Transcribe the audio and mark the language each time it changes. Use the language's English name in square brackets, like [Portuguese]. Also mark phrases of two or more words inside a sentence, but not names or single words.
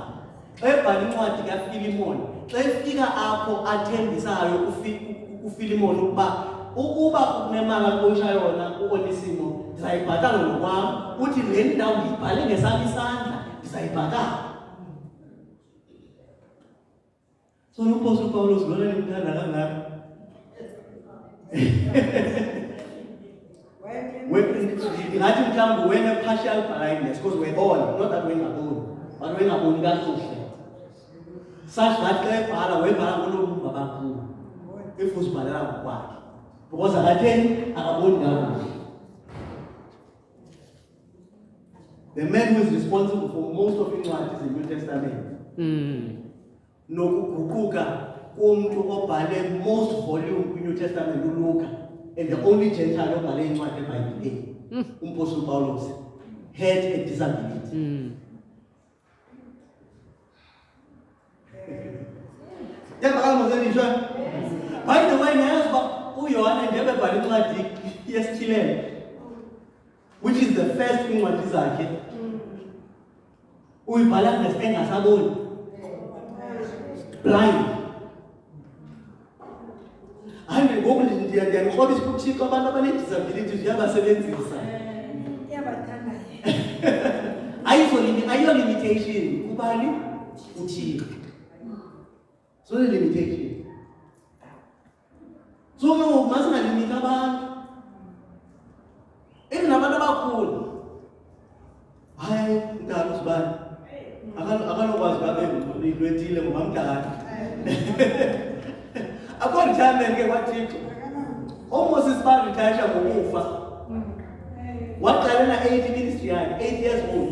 [Xhosa] Xa ebhala incwadi kaFilimoni, xa efika apho athembisayo uFilimoni ukuba kunemali akuyisha yona u-Onesimo ndizayibhatala ngokwam, uthi le ndawo ndiyibhale ngesami isandla ndizayibhatala. So uMpostoli Pawulos lona ndimthanda kangaka. Ndingathi mhlawumbi wene-partial blindness because webona, [English] not that [Xhosa] wengaboni, but wengaboni kakuhle. [English] Such that [Xhosa] xa ebhala webhala ngonobumba kakhulu if uzibhalela ngokwakhe because akatheni akaboni kakuhle. [English] The man who is responsible for most of incwadi is the New Testament. [Xhosa] Nokuguquka komuntu obhale most volume kwi-New Testament uLuka, [English] and the only Gentile [Xhosa] obhale incwadi eBhayibhileni uMpostoli Pawulos [English] had a disability. By the way, [Xhosa] nayazi uba uYohane ngeke ebhale incwadi yesithilelo, [English] which is the first incwadi [Xhosa] zakhe, uyibhala engasaboni, [English] blind. [Xhosa] Hayi ngoku ndiyanixhobisa uThixo abantu abanee-disabilities uyabasebenzisa. Ayiyo limitation kubani? uThixo. So the limitation. So ke ngoku masingalimiti abantu. Even abantu abakhulu. Hayi mntana usibani. Akanokwazi babe lwethile ngoba mdala. Akho retirement ke kwaThixo. Almost isibani retire ngokufa. Waqalela 80 ministry yakhe, 8 [English] years old.